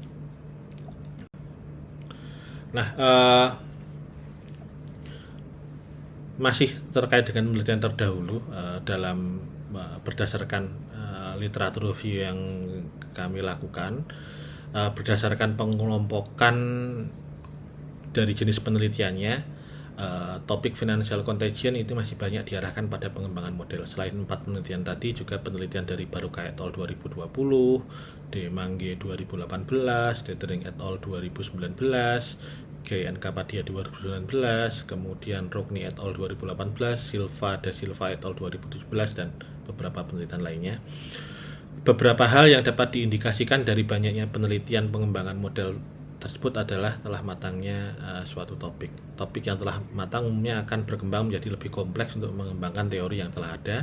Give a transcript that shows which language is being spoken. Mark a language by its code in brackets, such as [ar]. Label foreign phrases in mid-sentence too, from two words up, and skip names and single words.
[id] Nah, masih terkait dengan penelitian terdahulu dalam berdasarkan literatur review yang kami lakukan, berdasarkan pengelompokan dari jenis penelitiannya, topik [en] financial contagion [id] itu masih banyak diarahkan pada pengembangan model. Selain 4 penelitian tadi, juga penelitian dari Baruka et al. 2020, De Mange 2018, Detering et al. 2019, Gay and Kapadia 2019, kemudian Rogni et al. 2018, Silva da Silva et al. 2017, dan beberapa penelitian lainnya. Beberapa hal yang dapat diindikasikan dari banyaknya penelitian pengembangan model tersebut adalah telah matangnya suatu topik. Topik yang telah matang umumnya akan berkembang menjadi lebih kompleks untuk mengembangkan teori yang telah ada.